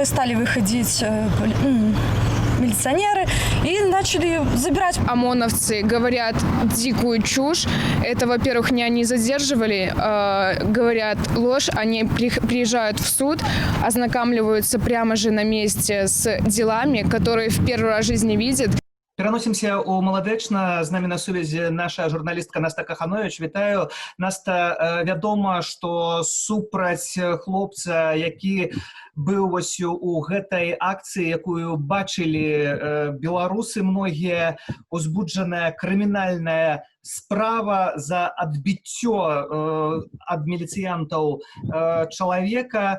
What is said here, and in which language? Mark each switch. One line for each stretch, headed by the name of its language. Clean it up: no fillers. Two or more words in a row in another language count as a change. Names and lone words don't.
Russian: Стали выходить милиционеры и начали забирать. ОМОНовцы говорят дикую чушь. Это, во-первых, не они задерживали, говорят ложь. Они приезжают в суд, ознакомливаются прямо же на месте с делами, которые в первый раз в жизни видят.
Belarusian: Пераносімся ў Маладэчна. З намі на сувязі наша журналістка Наста Каханович. Вітаю. Наста, вядома, што супраць хлопца, які быў вось у гэтай акцыі, якую бачылі беларусы многія, узбуджаная крымінальная справа за адбіццё ад міліцыянтаў чалавека.